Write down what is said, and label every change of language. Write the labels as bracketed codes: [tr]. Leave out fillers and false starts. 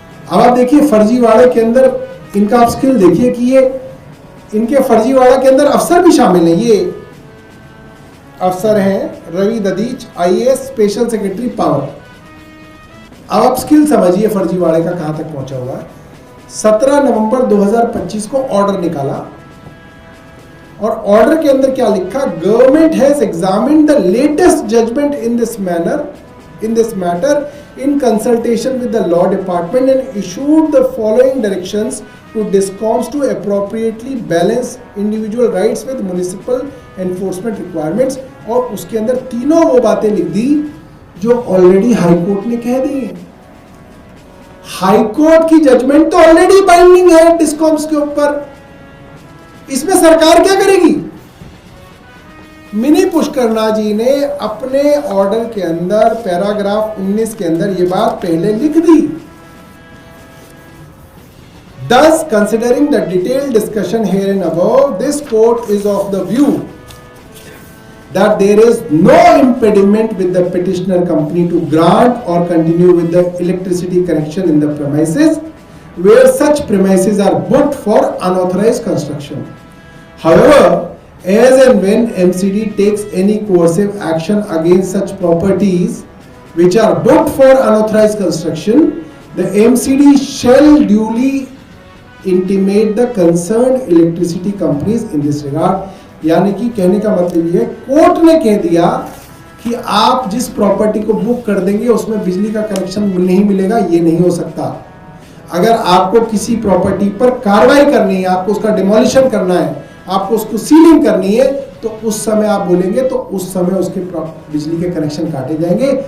[hi] अब आप देखिए फर्जीवाड़े के अंदर इनका आप स्किल देखिए कि ये इनके फर्जीवाड़ा के अंदर अफसर भी शामिल हैं। ये अफसर हैं Ravi ददीच, IAS special secretary power. अब आप स्किल समझिए फर्जीवाड़े का कहां तक पहुंचा हुआ है। 17 नवंबर 2025 को ऑर्डर निकाला और ऑर्डर के अंदर क्या लिखा, [en] Government has examined the latest judgment in this matter in consultation with the law department and issued the following directions to DISCOMs to appropriately balance individual rights with municipal enforcement requirements। [hi] और उसके अंदर तीनों वो बातें लिख दी जो already high court ने कह दी है। हाईकोर्ट की जजमेंट तो ऑलरेडी बाइंडिंग है डिस्कॉम्स के ऊपर, इसमें सरकार क्या करेगी। मिनी पुष्करना जी ने अपने ऑर्डर के अंदर पैराग्राफ 19 के अंदर ये बात पहले लिख दी। [en] Thus, considering the detailed discussion here and above, this court is of the view that there is no impediment with the petitioner company to grant or continue with the electricity connection in the premises where such premises are booked for unauthorized construction. However, as and when MCD takes any coercive action against such properties which are booked for unauthorized construction, the MCD shall duly intimate the concerned electricity companies in this regard। [hi] यानी कि कहने का मतलब ये, court ने कह दिया कि आप जिस प्रॉपर्टी को बुक कर देंगे उसमें बिजली का कनेक्शन नहीं मिलेगा, ये नहीं हो सकता। अगर आपको किसी प्रॉपर्टी पर कार्रवाई करनी है, आपको उसका डिमोलिशन करना है, आपको उसको सीलिंग करनी है, तो उस समय आप बोलेंगे तो उस समय उसके बिजली के कनेक्शन काटे जाएंगे।